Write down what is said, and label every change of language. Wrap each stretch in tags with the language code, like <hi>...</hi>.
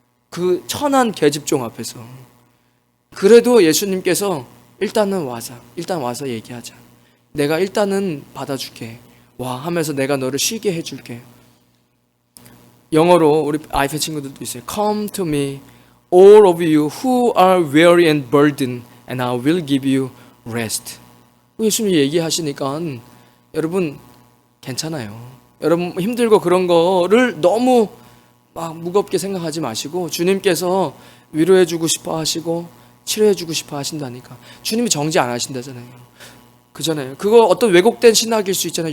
<ko>그 천한 계집종 앞에서. 그래도 예수님께서 일단 와서 얘기하자. 내가 일단은 받아줄게. 와 하면서 내가 너를 쉬게 해줄게. 영어로 우리 아이패 친구들도 있어요.</ko> <en>Come to me, all of you who are weary and burdened, and I will give you rest.</en> <ko>예수님이 얘기하시니까 여러분 괜찮아요. 여러분 힘들고 그런 거를 너무 막 무겁게 생각하지 마시고 주님께서 위로해주고 싶어 하시고 치료해주고 싶어 하신다니까. 주님이 정지 안 하신다잖아요. 그잖아요. 그거 어떤 왜곡된 신학일 수 있잖아요.</ko>